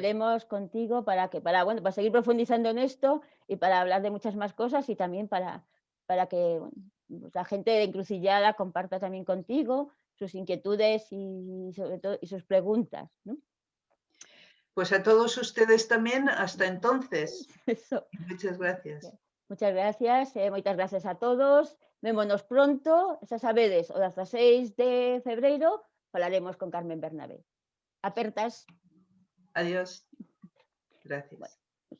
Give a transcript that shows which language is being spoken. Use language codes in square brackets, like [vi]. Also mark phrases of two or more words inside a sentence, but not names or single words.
[es] veremos contigo bueno, para seguir profundizando en esto, y para hablar de muchas más cosas, y también para que bueno, la gente de Encrucillada comparta también contigo sus inquietudes y sobre todo y sus preguntas, ¿no? Pues a todos ustedes también, hasta entonces. Eso. Muchas gracias. Muchas gracias, [gl] moitas gracias a todos. Vémonos pronto, xa sabedes, o 16 de febreiro falaremos con Carmen Bernabé. Apertas. [es] Adiós. Gracias. Bueno.